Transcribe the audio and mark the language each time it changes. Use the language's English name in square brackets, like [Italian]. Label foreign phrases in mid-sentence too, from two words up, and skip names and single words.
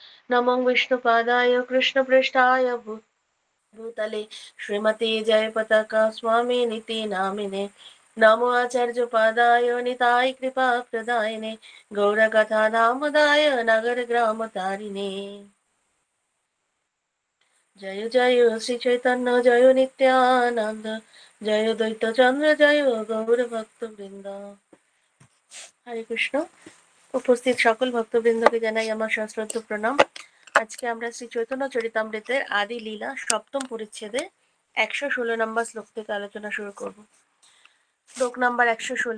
[Sanskrit] नमो विष्णुपादाय कृष्णपृष्ठाय भूतले श्रीमती जयपताका स्वामी निति नामिने नमो आचार्य पादाय निताय कृपा प्रदायने गौरकथा दामोदाय नगर ग्राम तारिणे जय जय श्री चैतन्य जय नित्यानंद जय द्वैत चंद्र जय गौर भक्त বৃন্দ। [Bangla] হরে কৃষ্ণ। উপস্থিত সকল ভক্তবৃন্দকে জানাই আমার সশ্রদ্ধ প্রণাম। আজকে আমরা শ্রী চৈতন্য চরিতামৃতের আদি লীলা সপ্তম পরিচ্ছেদে 116 নম্বর শ্লোক থেকে আলোচনা শুরু করব। শ্লোক নাম্বার 116।